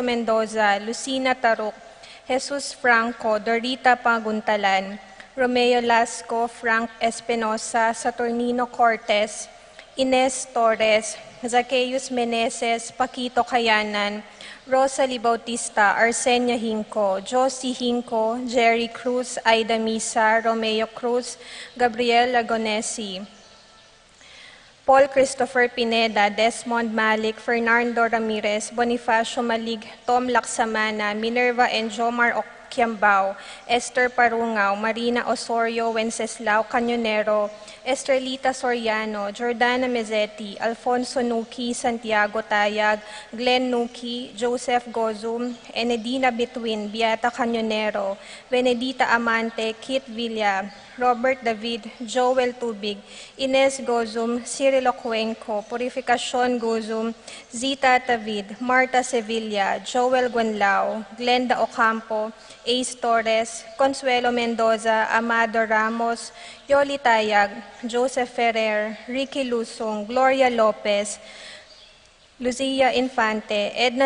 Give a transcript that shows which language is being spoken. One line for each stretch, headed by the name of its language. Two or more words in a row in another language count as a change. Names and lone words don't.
Filipino: Mendoza, Lucina Taruk, Jesus Franco, Dorita Paguntalan, Romeo Lasco, Frank Espinosa, Saturnino Cortez, Ines Torres, Zacchaeus Meneses, Paquito Kayanan, Rosalie Bautista, Arsenia Hinco, Josie Hinco, Jerry Cruz, Aida Misa, Romeo Cruz, Gabriel Lagonesi, Paul Christopher Pineda, Desmond Malik, Fernando Ramirez, Bonifacio Malig, Tom Laksamana, Minerva and Jomar Oquiambao, Esther Parungaw, Marina Osorio, Wenceslao Cañonero, Estrelita Soriano, Jordana Mezzetti, Alfonso Nuki, Santiago Tayag, Glenn Nuki, Joseph Gozum, Enedina Betwin, Beata Cañonero, Benedita Amante, Kit Villa, Robert David, Joel Tubig, Ines Gozum, Cirilo Cuenco, Purificacion Gozum, Zita David, Marta Sevilla, Joel Guanlao, Glenda Ocampo, Ace Torres, Consuelo Mendoza, Amado Ramos, Yoli Tayag, Joseph Ferrer, Ricky Lusong, Gloria Lopez, Lucia Infante, Edna